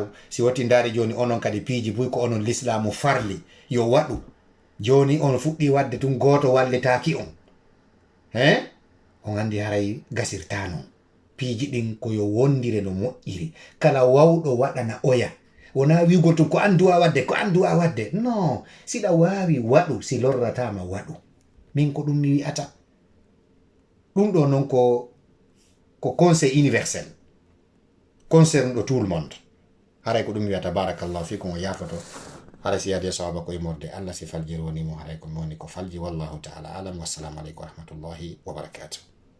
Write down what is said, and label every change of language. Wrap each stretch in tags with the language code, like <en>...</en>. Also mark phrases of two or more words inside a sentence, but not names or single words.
<ff>Si watti ndaari joni onon kadi piiji buy ko onon l'islamu farli yo waɗu, joni on fuɗɗi wadde tun goto wallitaki on, on andi haray gasirta non. Piiji ɗin koyo wondire no moƴƴiri, kala wawɗo waɗana oya, wona wigo to ko anduwa wadde, ko anduwa wadde, non, siɗa wawi waɗu, si lorratama waɗu. Min ko ɗum mi wi'ata. Ɗum ɗo non ko</ff> <fr>conseil universel,</fr> <ff>concerne ɗo</ff> <fr>tout le monde.</fr> <ff>Haray ko ɗum mi wiyata</ff> <ar>بارك الله فيكم</ar> <ff>o yafoto. Haray si yaade sawaba koye morde Allah, si faljiri woni mo haray ko mi woni ko falji,</ff> <ar>والله تعالى أعلم. والسلام عليكم ورحمة الله وبركاته.</ar>